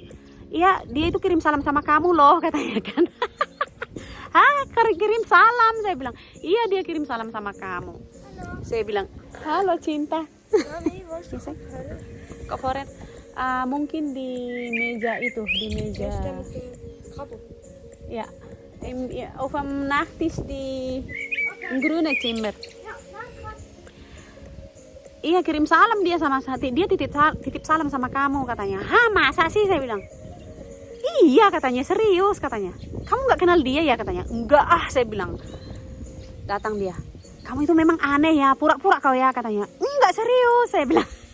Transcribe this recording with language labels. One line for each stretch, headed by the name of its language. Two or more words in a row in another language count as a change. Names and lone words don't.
Indonesian: Iya, dia itu kirim salam sama kamu loh katanya kan. Hah, kirim salam, saya bilang. Iya, dia kirim salam sama kamu. Saya bilang, halo cinta. Koporet, mungkin di meja itu, di meja.
German: Ja, auf dem Nachttisch di grüne Zimmer.
Indonesian: Iya, kirim salam dia sama Sati. Dia titip salam sama kamu katanya. Hah, masa sih, saya bilang. Iya katanya, serius katanya. Kamu nggak kenal dia ya katanya. Enggak saya bilang. Datang dia. Kamu itu memang aneh ya, pura-pura kau ya katanya. Enggak, serius, saya bilang.